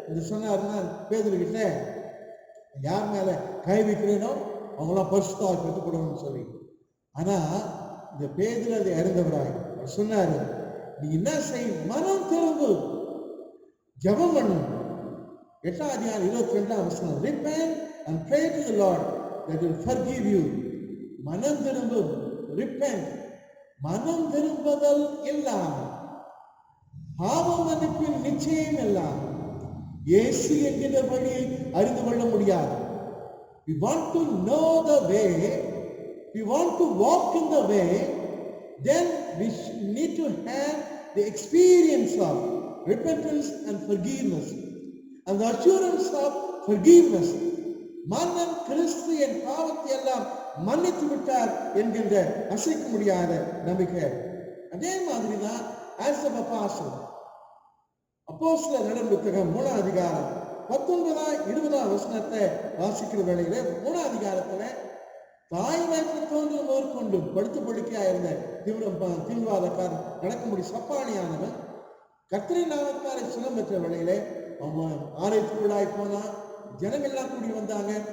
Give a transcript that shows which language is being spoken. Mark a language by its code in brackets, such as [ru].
[ta] சொன்னாருன்னா பேதுரு கிட்ட, யார் மேல கை வைக்கிறேனோ அவங்களாம் பரிசுத்தமாக பெற்றுக்கொள்ளணும்னு சொல்லி. ஆனா இந்த பேதுரு அதை அறிந்தவராய் சொன்னாரு, நீ என்ன செய், மனம் திரும்பு, ஜெபம் பண்ணு. 8ஆம் அதிகாரம் 22ஆம் வசனம், [en] repent and pray to the Lord that will forgive you. [ta] மனம் திரும்பு, repent, மனம் திரும்புதல் இல்லாமல், பாவ மன்னிப்பின் நிச்சயம் இல்லாமல் இயேசு என்கிற வழியை அறிந்து கொள்ள முடியாது. [en] We want to know the way, we want to walk in the way, then we need to have the experience of repentance and forgiveness and the assurance of forgiveness. [ta] மன்னன் கிறிஸ்து என் பாவத்தை எல்லாம் மன்னித்து விட்டார் என்கின்ற அசைக்க முடியாத நம்பிக்கை. அதே மாதிரி தான் [en] as of apostle, [ta] அப்போஸ்தலர் புத்தகம் 3ஆம் அதிகாரம் 19-20 வசனத்தை வாசிக்கிற வேளையிலே 3ஆம் அதிகாரத்துல, தாய் வயிற்றில் தோன்றும் மேற்கொண்டு படுத்து படுக்கையா இருந்த தீவிரவாதக்காரன் நடக்கும்படி சப்பானியானவன் கர்த்தரின் நாமத்தாலே சுகம் பெற்ற வேளையிலே அவன் ஆலயத்துக்குள்ளாய் போனா, ஜனங்கள்லாம் கூடி வந்தாங்க.